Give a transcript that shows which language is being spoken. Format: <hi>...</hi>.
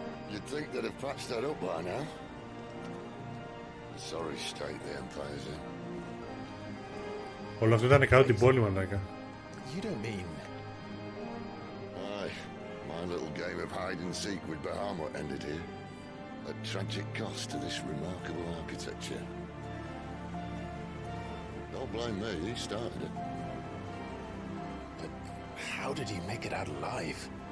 <en>You'd think they'd have patched that up by now. Sorry state the Empire's in.</en> <el>Όλο αυτό ήταν κάτω την πόλη, μαλάκα.</el> <en>You don't mean... Aye, my little game of hide-and-seek with Bahamut ended here. At tragic cost to this remarkable architecture. Don't blame me, he started it. But how did he make it out alive?</en>